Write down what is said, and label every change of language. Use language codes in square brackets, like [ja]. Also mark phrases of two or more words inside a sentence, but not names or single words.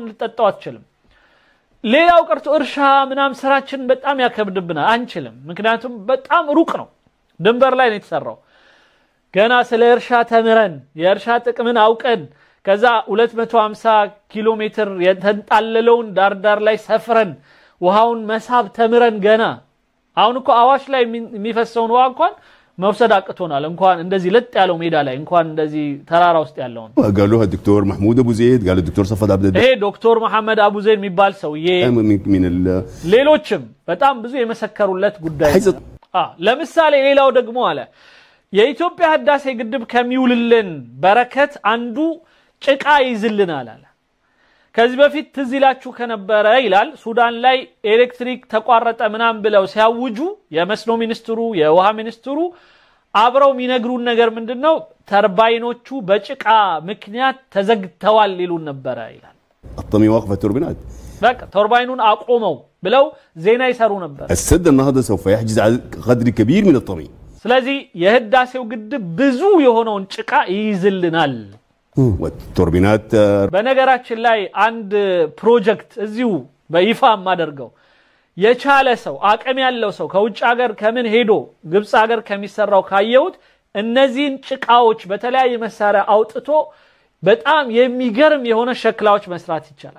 [am] ልጠጣው አትችልም ሌላው ቀርቶ እርሻ ምናም ስራችን በጣም ያከብድብናል አንችልም ምክንያቱም በጣም ሩቅ ነው ድንበር ላይ ነው የተሰራው ገና ስለ እርሻ ተምረን የእርሻ ጥቅምን አውቀን ከዛ 250 ኪሎ ሜትር የተንጣለለውን ዳር ላይ ሰፍረን ውሃውን መሳብ ተምረን ገና አሁን እኮ አዋሽ ላይ የሚፈሰውን ውሃ እንኳን መውሰድ አቅቶናል እንኳን እንደዚህ ለጥ ያለው ሜዳ ላይ እንኳን እንደዚህ ተራራ ውስጥ ያለውን [ar] قالوها الدكتور محمود ابو زيد قال الدكتور صفد عبد [am] ይሄ ዶክተር መሐመድ አቡ ዘይድ የሚባል ሰውዬ [ar] من [am] ሌሎችም በጣም ብዙ የመሰከሩለት ጉዳይ ለምሳሌ ሌላው ደግሞ አለ የኢትዮጵያ ህዳሴ ግድብ ከሚውልልን በረከት አንዱ ጭቃ ይዝልናል አለ ከዚህ በፊት ትዝላችሁ ከነበረ ይላል ሱዳን ላይ ኤሌክትሪክ ተቋረጠ ምናም ብለው ሲያውጁ የመስኖ ሚኒስትሩ የውሃ ሚኒስትሩ አብረው የሚነግሩን ነገር ምንድነው ተርባይኖቹ በጭቃ ምክንያት ተዘግተዋል ይሉን ነበር ይላል [ar] الطمي واقفه التوربينات [am] በቃ ተርባይኑን አቆመው ብለው ዜና ይሰሩ ነበር [ar] السد النهضه سوف يحجز على قدر كبير من الطمي [am] ስለዚህ የህዳሴው ግድብ ብዙ የሆነውን ጭቃ ይይዝልናል [ar] والتوربينات [am] በነገራችን ላይ አንድ ፕሮጀክት እዚሁ በይፋ ማደርገው የቻለ ሰው አቅም ያለው ሰው ከውጭ ሀገር ከምን ሄዶ ግብጽ ሀገር ከሚሰራው ካየውት እነዚህን ጭቃዎች በተለያየ መሳሪያ አውጥቶ በጣም የሚገርም የሆነ ሸክላዎች መስራት ይቻላል